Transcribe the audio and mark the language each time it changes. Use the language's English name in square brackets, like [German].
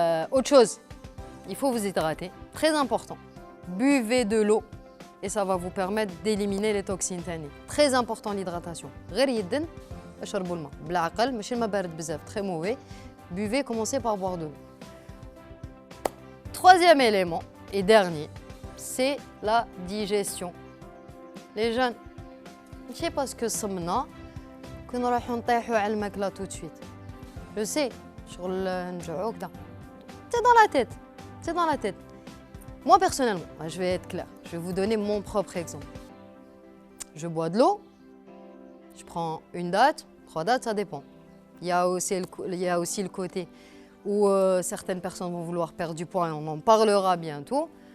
[French] Autre chose, il faut vous hydrater, très important. Buvez de l'eau et ça va vous permettre d'éliminer les toxines تاني. Très important l'hydratation. [Arabic] غير يدن اشربوا الماء بالعقل ماشي الماء بارد بزاف [French] très mauvais. Buvez, commencez par boire de l'eau. Troisième élément et dernier, c'est la digestion. Les jeunes, [Arabic] ماشي باسكو صمنا كون نروحو نطيحو على الماكله [French] tout de suite. Je sais, [Arabic] شغل نجوعو كدا. [French] C'est dans la tête. C'est dans la tête. Moi personnellement, je vais être claire. Je vais vous donner mon propre exemple. Je bois de l'eau. Je prends une date, 3 dates, ça dépend. Il y a aussi le côté où certaines personnes vont vouloir perdre du poids et on en parlera bientôt.